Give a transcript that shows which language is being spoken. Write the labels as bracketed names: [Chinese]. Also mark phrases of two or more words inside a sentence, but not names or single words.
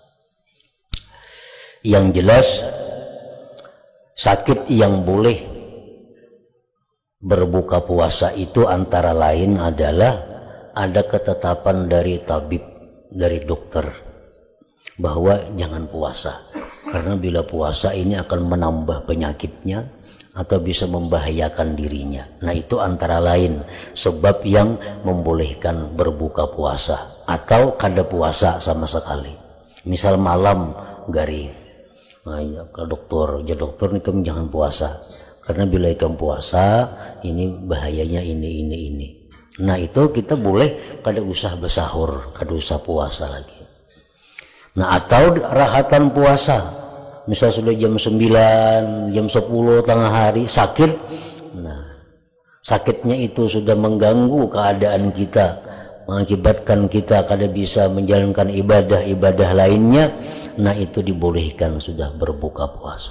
[Indonesian] Yang jelas sakit yang boleh berbuka puasa itu antara lain adalah ada ketetapan dari tabib, dari dokter, bahwa jangan puasa, karena bila puasa ini akan menambah penyakitnya atau bisa membahayakan dirinya. Nah, itu antara lain sebab yang membolehkan berbuka puasa atau kada puasa sama sekali. Misal malam gari, ke dokter, dokter ini kamu jangan puasa, karena bila kamu puasa ini bahayanya ini. Nah itu kita boleh kada usah bersahur, kada usah puasa lagi. Nah atau rahatan puasa, misal sudah jam 9, jam 10 tengah hari sakit, nah sakitnya itu sudah mengganggu keadaan kita, mengakibatkan kita kada bisa menjalankan ibadah-ibadah lainnya, nah itu dibolehkan sudah berbuka puasa.